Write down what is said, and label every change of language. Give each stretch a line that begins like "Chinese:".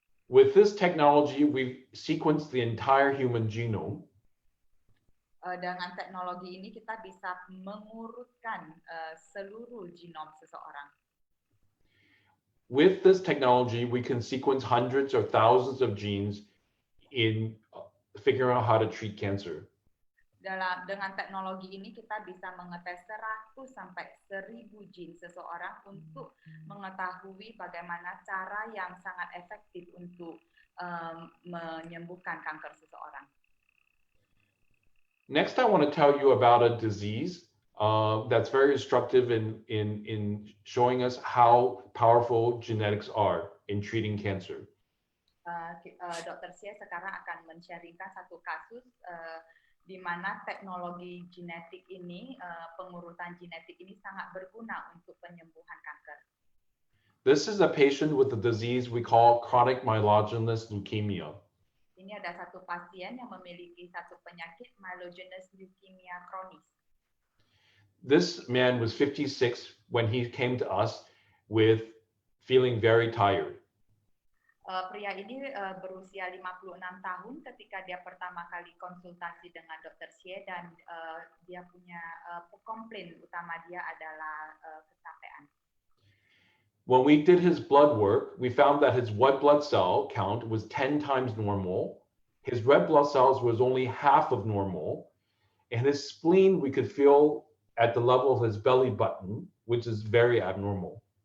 English: With this technology, we've sequenced the entire human genome.
Indonesian: Dengan teknologi ini kita bisa mengurutkan seluruh genom seseorang.
English: With this technology, we can sequence hundreds or thousands of genes in figuring out how to treat cancer.
Indonesian: Dengan teknologi ini kita bisa mengetes 100 sampai 1000 gene seseorang untuk mengetahui bagaimana cara yang sangat efektif untuk menyembuhkan kanker seseorang.
English: Next, I want to tell you about a disease that's very instructive in showing us how powerful genetics are in treating cancer.
Indonesian: Dr. Hsieh sekarang akan men-sharingkan satu kasus di mana teknologi genetik ini, pengurutan genetik ini sangat berguna untuk penyembuhan kanker.
English: This is a patient with a disease we call chronic myelogenous leukemia.
Indonesian: Ini ada satu pasien yang memiliki satu penyakit myelogenous leukemia kronis.
English: This man was 56 when he came to us with feeling very tired.
Indonesian: Pria ini berusia 56 tahun ketika dia pertama kali konsultasi dengan Dr. Hsieh dan dia punya komplain utama dia adalah kecapean.
English: When we did his blood work, we found that his white blood cell count was 10 times normal. His red blood cells was only half of normal. And his spleen we could feel at the level of his belly button, which is very abnormal.